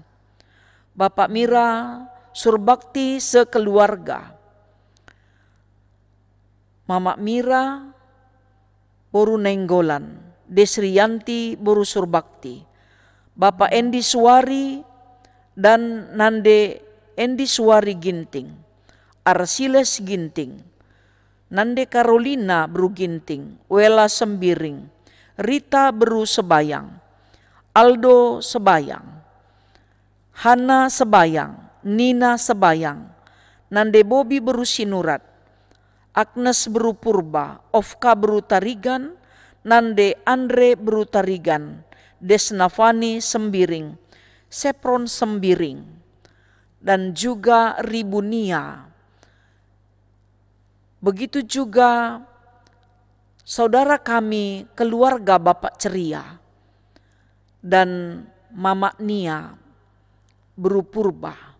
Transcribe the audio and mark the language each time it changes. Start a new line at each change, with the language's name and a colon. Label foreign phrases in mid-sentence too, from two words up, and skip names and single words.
Indonesian: Bapak Mira Surbakti sekeluarga, Mama Mira Boru Nenggolan, Desriyanti Boru Surbakti, Bapak Endi Suwari dan Nande Endi Suwari Ginting, Arsiles Ginting, Nande Carolina Bru Ginting, Wela Sembiring, Rita Bru Sebayang, Aldo Sebayang, Hana Sebayang, Nina Sebayang, Nande Bobi Bru Sinurat, Agnes Bru Purba, Ofka Bru Tarigan, Nande Andre Bru Tarigan, Desnavani Sembiring, Sepron Sembiring, dan juga Ribunia. Begitu juga saudara kami keluarga Bapak Ceria dan Mama Nia Bru Purba.